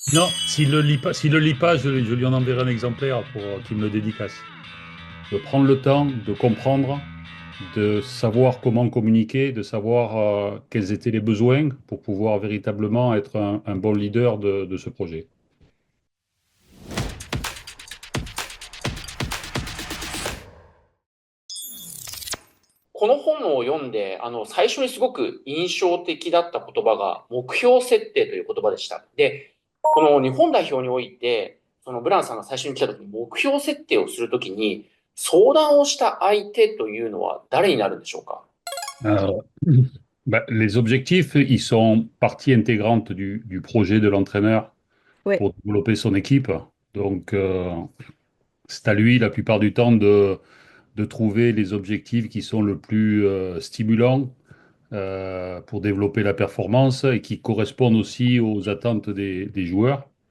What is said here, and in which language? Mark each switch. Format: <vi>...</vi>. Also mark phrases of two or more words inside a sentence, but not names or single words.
<fr>Non, s'il le lit pas, je lui en enverrai un exemplaire pour qu'il me le dédicace. De prendre le temps de comprendre, de savoir comment communiquer, de savoir quels étaient les besoins pour pouvoir véritablement être un bon leader de ce projet.</fr> <ja>この本を読んで、最初にすごく印象的だった言葉が、目標設定という言葉でした。で、この日本代表において、そのブランさんが最初に来た時に目標設定をするときに、相談をした相手というのは誰になるんでしょうか？</ja> <fr>Euh, les objectifs, ils sont partie intégrante du projet de l'entraîneur Ouais. pour développer son équipe. Donc, c'est à lui la plupart du temps de trouver les objectifs qui sont le plus stimulants pour développer la performance et qui correspondent aussi aux attentes des joueurs.</fr>